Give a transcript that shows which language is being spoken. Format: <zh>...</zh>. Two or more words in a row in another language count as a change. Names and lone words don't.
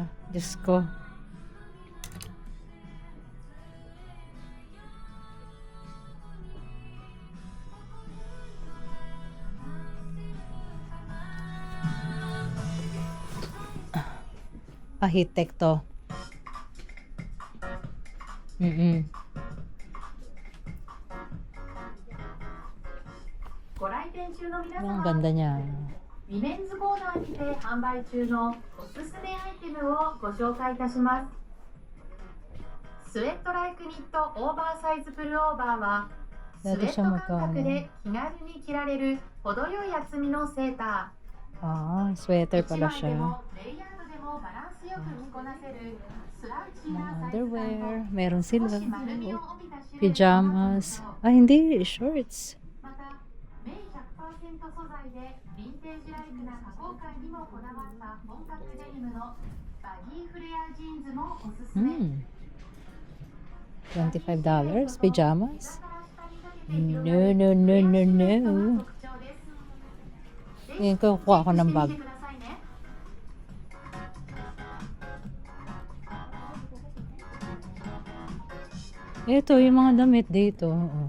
<tl>Diyos ko. Pahitek to. Mm-mm.</tl> <ja>ご来店中の皆</ja> <tl>Ang</tl> <ja>様、</ja> <tl>ganda niya.</tl> <ja>ウィメンズコーナーにて販売中のおすすめアイテムをご紹介いたします。スウェットライクニットオーバーサイズプルオーバーはスウェット感覚で気軽に着られる程よい厚みのセータ Ah, ー。</ja> <tl>sweater</tl> <ja>1</ja> <tl>pala</tl> <ja>枚で</ja> <tl>siya.</tl> <ja>もレイヤードでもバランスよく着こなせるスラウチー</ja> <tl>Mga</tl> <ja>なサイズ感</ja> <tl>underwear.</tl> <ja>と</ja> <tl>Meron sila.</tl> <ja>少し丸みを帯びたシルエットが特</ja> <tl>Pajamas.</tl> <ja>徴。</ja> <tl>Ah, hindi. Shorts.</tl> <ja>また、綿 100% 素材でヴィンテージライクな加工感にもこだわった本格デニムのバギーフレアジーンズもおすすめ。</ja> <en>$25. Pajamas? No, no, no, no, no.</en> <tl>Ngayon ko kuha ako ng bag. Ito, yung mga damit dito. Oh.</tl>